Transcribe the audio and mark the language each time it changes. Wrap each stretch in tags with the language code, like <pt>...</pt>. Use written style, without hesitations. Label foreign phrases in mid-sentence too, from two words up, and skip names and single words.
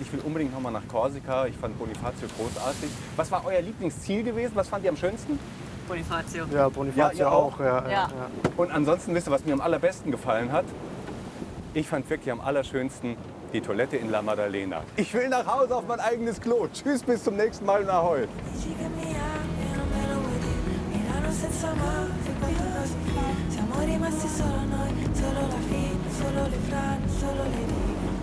<de>Ich will unbedingt noch mal nach Korsika. Ich fand Bonifacio großartig. Was war euer Lieblingsziel gewesen? Was fand ihr am schönsten? Bonifacio. Ja, Bonifacio Ja, ihr auch. auch? Ja. Und ansonsten, wisst ihr, was mir am allerbesten gefallen hat? Ich fand wirklich am allerschönsten die Toilette in La Maddalena. Ich will nach Hause auf mein eigenes Klo. Tschüss, bis zum nächsten Mal und Ahoi.</de> <it>Dici che mi ami e non me lo vuoi dire. Milano senza amore, quanto cosa fa? Siamo rimasti solo noi, solo la fine, solo le frane, solo le righe.</it>